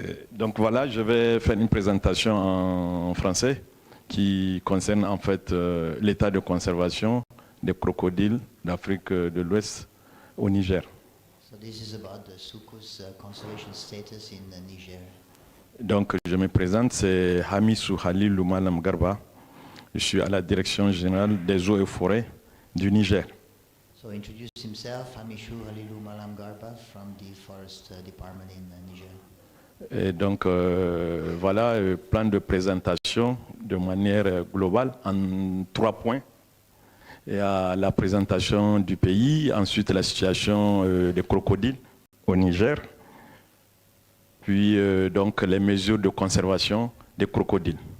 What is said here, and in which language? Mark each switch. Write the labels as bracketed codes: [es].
[fr] Donc voilà, je vais faire une présentation en français qui concerne en fait l'état de conservation des crocodiles d'Afrique de l'Ouest au Niger. [en] So this is about the sucus conservation status in Niger. [fr] Donc je me présente, c'est Hamissou Halilou Malam Garba. Je suis à la direction générale des eaux et forêts du Niger. [en] So introduce himself, Hamishu Halilou Malam Garba from the Forest Department in Niger. [fr] Et donc voilà, plan de présentation de manière globale en 3 points. Il y a la présentation du pays, ensuite la situation des crocodiles au Niger, puis donc les mesures de conservation des crocodiles.